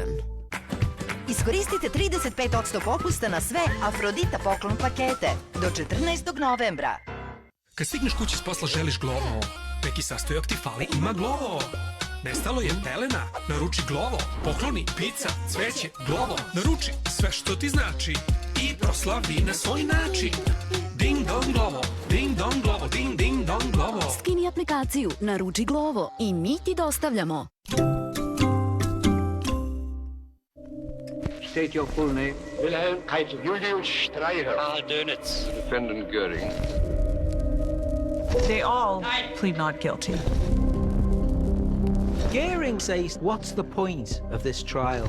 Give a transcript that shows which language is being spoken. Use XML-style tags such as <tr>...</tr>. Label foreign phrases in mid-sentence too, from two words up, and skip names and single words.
<sr>Iskoristite 35% popusta na sve Afrodita poklon pakete do 14. novembra. Kad stigneš kući s posla želiš Glovo. Neki sastojak ti fali, ima Glovo. Nestalo je pelena, naruči Glovo. Pokloni, pizza, cveće, Glovo. Naruči sve što ti znači i proslavi na svoj način. Ding dong Glovo, ding dong Glovo, ding ding dong Glovo. Skini aplikaciju, naruči Glovo i mi ti dostavljamo.</sr> <en>State your full name. Wilhelm Keitel. Julius Streicher. Karl Dönitz. Defendant Göring. They all plead not guilty. Göring says, what's the point of this trial?</en>